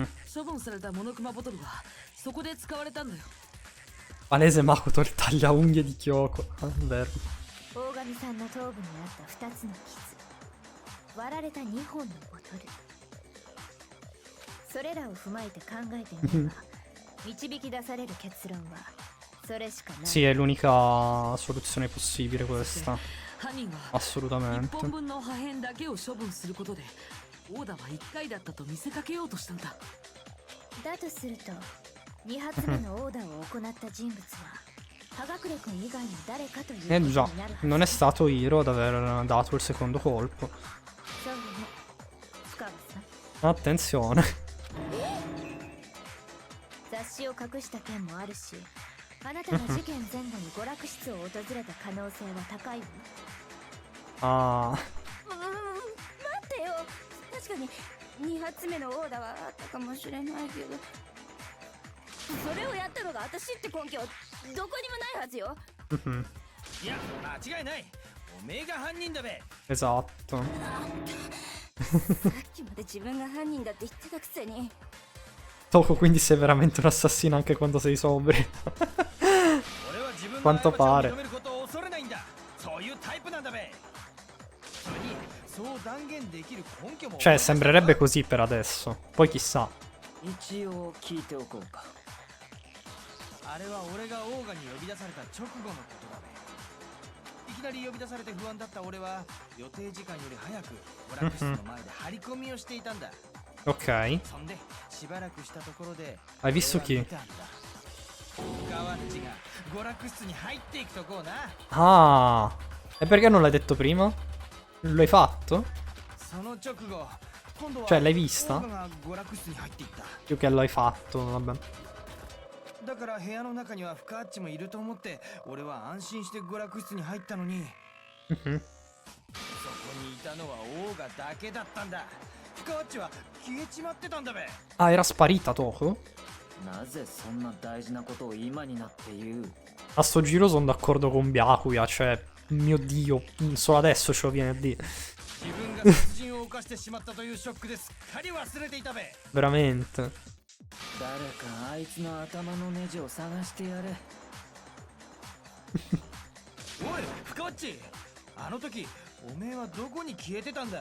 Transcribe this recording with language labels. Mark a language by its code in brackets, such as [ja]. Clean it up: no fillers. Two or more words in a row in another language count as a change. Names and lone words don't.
[ja] 処分されたモノクマボトルはそこで使われたんだよ。 [it] Palese Makoto il tagliaunghie di Kyoko. Ah, vero. [ja] 大神さんの頭部にあった2つの傷、割られた2本のボトル、それらを踏まえて考えてみれば導き出される結論はそれしかない。 [it] Sì, è l'unica soluzione possibile questa. [ja] 犯人は [it] Assolutamente. [ja] 1本分の破片だけを処分することでオーダーは1回だったと見せかけようとしたんだ。だとすると2発目のオーダーを行った人物は葉隠君以外の誰かということに [it] già, [ja] なるはず。 [it] non è stato Hiro ad aver dato il secondo colpo. [ja] そうね、深川さん。 [it] Attenzione. [ja] 雑誌を隠した件もあるし、あなたが事件前後に娯楽室を訪れた可能性は高いわ。 Ah, 待ってよ、確かに2発目のオーダーはあったかもしれないけど、それをやったのが私って根拠どこにもないはずよ。いや間違いない。おめえが犯人だべ。 [it] esatto. [ja] さっきまで自分が犯人だって言ってたくせに。 [it] Toko, quindi sei veramente un assassino anche quando sei sobrio. [ja] 俺は自分の [it] Quanto [ja] 過ち [it] pare. [ja] を認めることを恐れないんだ。そういうタイプなんだべ。それにそう断言できる根拠も [it] Cioè, sembrerebbe così per adesso. Poi chissà. [ja] 一応聞いておこうか。あれは俺がオーガに呼び出された直後のことだべ。いきなり呼び出されて不安だった俺は予定時間より早く娯楽室の前で張り込みをしていたんだ。 [it] Ok. [ja] そんでしばらくしたところで [it] Hai visto [ja] 俺は [it] chi? [ja] 見たんだ。ガワッチが娯楽室に入っていくとこうな。 Ah. [it] E perché non l'hai detto prima? Lo hai fatto? その直後、今度は Cioè, l'hai [ja] オ [it] vista? [ja] ーガが娯楽室に入っていった。 [it] Più che lo hai fatto, vabbè. [ja] だから部屋の中にはフカッチもいると思って俺は安心して娯楽室に入ったのに Mhm. そこにいたのはオーガだけだったんだ。フカッチは消えちまってたんだべ。 [it] Ah, era sparita Toko? [ja] なぜそんな大事なことを今になって言う？ [it] A sto giro sono d'accordo con Byakuya, cioè, mio dio, solo adesso ce lo viene a dire. [ja] 自分が殺人を犯してしまったというショックですっかり忘れていたべ。 [it] Veramente. [ja] 誰かあいつの頭のネジを探してやれ。おいフカッチ、あの時おめえはどこに消えてたんだ。